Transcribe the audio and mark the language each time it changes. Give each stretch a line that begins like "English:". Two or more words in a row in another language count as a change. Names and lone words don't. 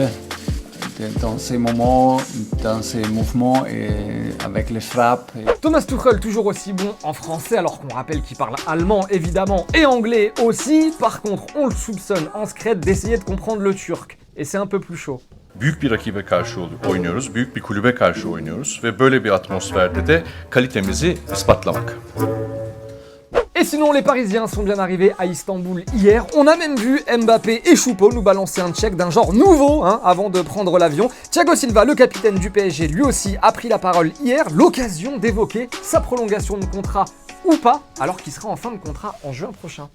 French: Dans ces moments, dans ses mouvements et avec les frappes. Thomas Tuchel toujours aussi bon en français alors qu'on rappelle qu'il parle allemand évidemment et anglais aussi. Par contre, on le soupçonne en secret d'essayer de comprendre le turc et c'est un peu plus chaud.
Turkish: Büyük bir rakibe karşı oynuyoruz, büyük bir kulübe karşı oynuyoruz ve böyle bir atmosferde de kalitemizi ispatlamak.
French: Et sinon, les Parisiens sont bien arrivés à Istanbul hier. On a même vu Mbappé et Choupo nous balancer un check d'un genre nouveau avant de prendre l'avion. Thiago Silva, le capitaine du PSG, lui aussi a pris la parole hier. L'occasion d'évoquer sa prolongation de contrat ou pas, alors qu'il sera en fin de contrat en juin prochain.